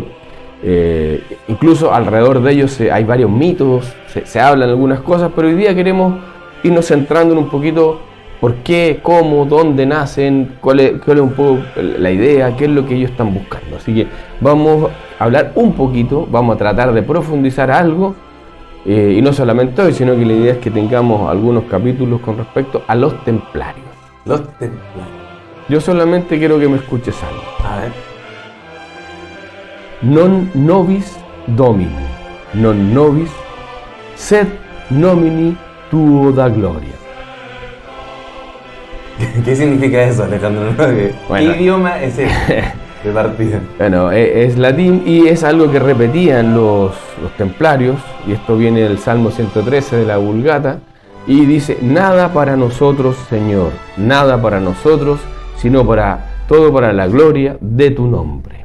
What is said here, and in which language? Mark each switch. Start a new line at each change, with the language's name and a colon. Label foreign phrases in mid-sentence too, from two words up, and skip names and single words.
Spanish: Incluso alrededor de ellos hay varios mitos, se hablan algunas cosas, pero hoy día queremos irnos centrando en un poquito por qué, cómo, dónde nacen, cuál es un poco la idea, qué es lo que ellos están buscando. Así que vamos a hablar un poquito, vamos a tratar de profundizar algo, y no solamente hoy, sino que la idea es que tengamos algunos capítulos con respecto a los templarios. Los templarios. Yo solamente quiero que me escuches algo. A ver.
Latin: Non nobis domini, non nobis, sed nomini tuo da gloria.
Spanish: ¿Qué significa eso, Alejandro? Bueno. ¿Qué idioma es ese de partida? Bueno, es latín y es algo que repetían los templarios, y esto viene del Salmo 113 de la Vulgata, y dice: nada para nosotros, Señor, nada para nosotros, sino todo para la gloria de tu nombre.